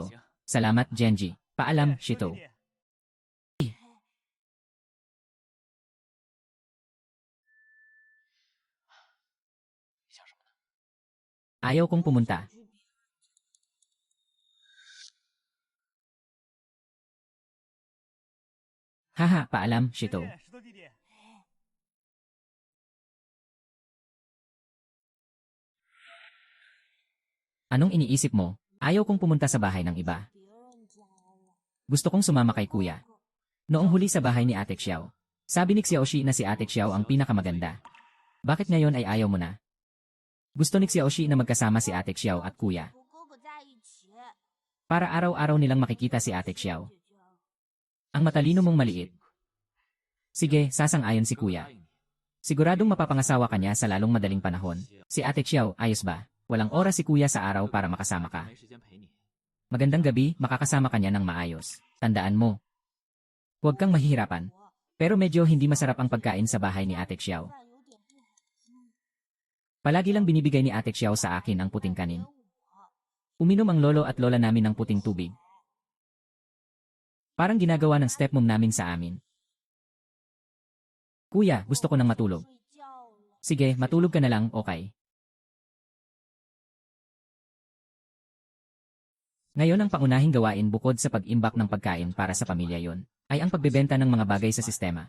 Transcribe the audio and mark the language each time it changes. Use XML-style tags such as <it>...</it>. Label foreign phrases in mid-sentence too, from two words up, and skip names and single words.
<tl>Salamat, Genji. Paalam, Shito. Ayaw kong pumunta. Haha, paalam, Shito.</tl> <zh>石头弟弟，</zh> <tl>Anong iniisip mo? Ayaw kong pumunta sa bahay ng iba. Gusto kong sumama kay kuya. Noong huli sa bahay ni Ate Xiao, sabi ni Xiaoshi na si Ate Xiao ang pinakamaganda. Bakit ngayon ay ayaw mo na? Gusto ni Xiaoshi na magkasama si Ate Xiao at kuya.</tl> <zh>和哥哥在一起。</zh> <tl>Para araw-araw nilang makikita si Ate Xiao. Ang matalino mong maliit. Sige, sasang-ayon si kuya. Siguradong mapapangasawa ka niya sa lalong madaling panahon. Si Ate Xiao, ayos ba? Walang oras si kuya sa araw para makasama ka.</tl> <zh>没时间陪你。</zh> <tl>Magandang gabi, makakasama ka niya ng maayos. Tandaan mo. Huwag kang mahihirapan. Pero medyo hindi masarap ang pagkain sa bahay ni Ate Xiao.</tl> <zh>饭有点不好吃。</zh> <tl>Palagi lang binibigay ni Ate Xiao sa akin ang puting kanin. Uminom ang lolo at lola namin ng puting tubig. Parang ginagawa ng stepmom namin sa amin. Kuya, gusto ko nang matulog.</tl> <zh>睡觉了。</zh> <tl>Sige, matulog ka na lang, okay. Ngayon ang pangunahing gawain bukod sa pag-imbak ng pagkain para sa pamilya yon, ay ang pagbebenta ng mga bagay sa sistema.</tl>